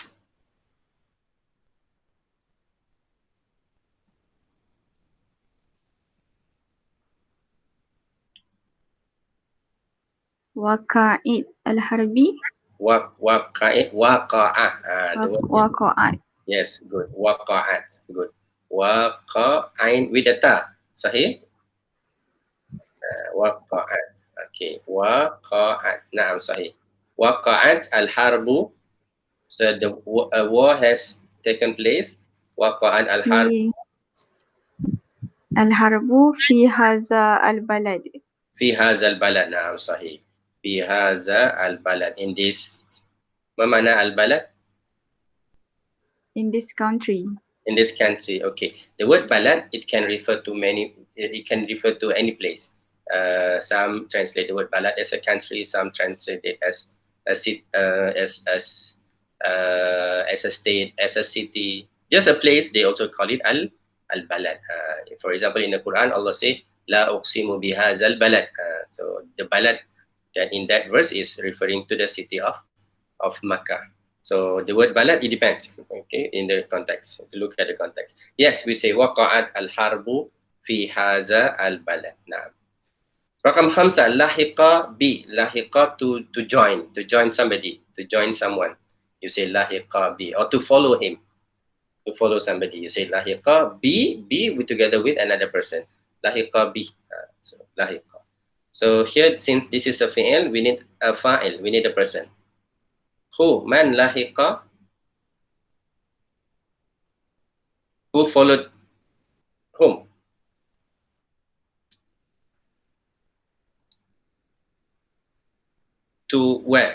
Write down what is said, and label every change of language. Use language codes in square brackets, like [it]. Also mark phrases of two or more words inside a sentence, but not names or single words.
[ar] وقائع الحرب. وقعة. وقعت. [en] Yes, good. Waqa'at. Good. Waqa'ain with a ta. Sahih? [ar] وقعت. Okay. وقعت. نعم، صحيح. وقعت الحرب. [en] So a war has taken place. [ar] وقعت الحرب. الحرب في هذا البلد. في هذا البلد. نعم، صحيح. في هذا البلد. [en] In this. [ar] ما معنى البلد? [en] In this country. In this country, okay. The word balad, it can refer to any place. Some translate the word balad as a country, some translate it as a state, as a city, just a place. They also call it al-balad. For example, in the Quran, Allah say, [ar] لا أقسم بهذا البلد. [en] So the balad that in that verse is referring to the city of Makkah. So the word balad, it depends, okay, in the context. To look at the context. Yes, we say [ar] وقعت الحرب في هذا البلد. [en] Nah. [ar] رقم خمسة، لحق ب. [en] Lahiqa, to join somebody, to join someone. You say [ar] لحق ب, [en] or to follow him, to follow somebody. You say [ar] لحق ب [en] together with another person. [ar] لحق ب. So لحق. [en] So here, since this is a fi'il, we need a fa'il, we need a person. Who? [ar] من لحق? [en] Who followed whom? To where?